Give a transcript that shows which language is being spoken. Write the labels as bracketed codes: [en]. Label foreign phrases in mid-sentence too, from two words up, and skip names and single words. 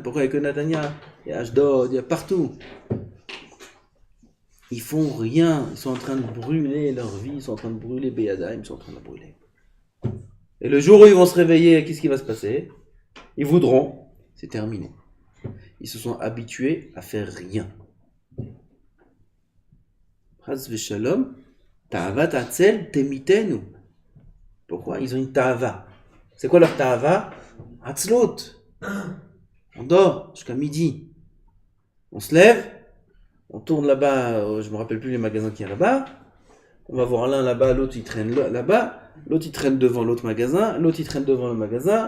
[fr] Pourquoi il n'y a que Natania? Il y a Ashdod, il y a partout. Ils font rien, ils sont en train de brûler leur vie, ils sont en train de brûler Beyadaim, ils sont en train de brûler. Et le jour où ils vont se réveiller, qu'est-ce qui va se passer? Ils voudront, c'est terminé. Ils se sont habitués à faire rien. [he] חס ושלום, תאות עצל תמיתנו. [fr] Pourquoi? Ils ont une ta'ava. C'est quoi leur ta'ava? Atzlot. On dort jusqu'à midi. On se lève. On tourne là-bas, je me rappelle plus les magasins qu'il y a là-bas. On va voir l'un là-bas, l'autre il traîne là-bas, l'autre il traîne devant l'autre magasin, l'autre il traîne devant le magasin.